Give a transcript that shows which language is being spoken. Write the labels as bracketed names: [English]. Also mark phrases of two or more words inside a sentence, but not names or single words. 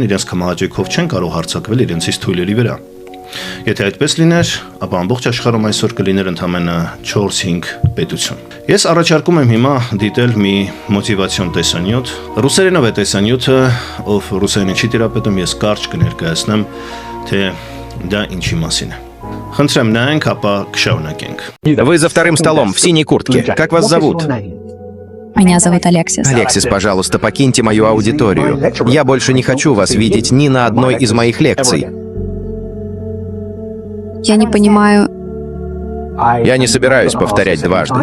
[Armenian] իրենց կամահաճեքով չեն կարող հարձակվել իրենցից թույլերի վրա։ Եթե այդպես լիներ, ապա ամբողջ աշխարհում այսօր կլիներ ընդամենը 4-5 պետություն։ Ես առաջարկում եմ հիմա դիտել մի մոտիվացիոն տեսանյութ, ռուսերենով է տեսանյութը, ով ռուսերենին չի տիրապետում, ես կարճ կներկայացնեմ, թե դա ինչի մասին է։ Խնդրեմ նայենք, ապա կշարունակենք։ [Russian] Вы за вторым столом, в синей куртке. Как вас зовут? Меня зовут Алексис. Алексис, пожалуйста, покиньте мою аудиторию. Я больше не хочу вас видеть ни на одной из моих лекций. Я не понимаю. Я не собираюсь повторять дважды.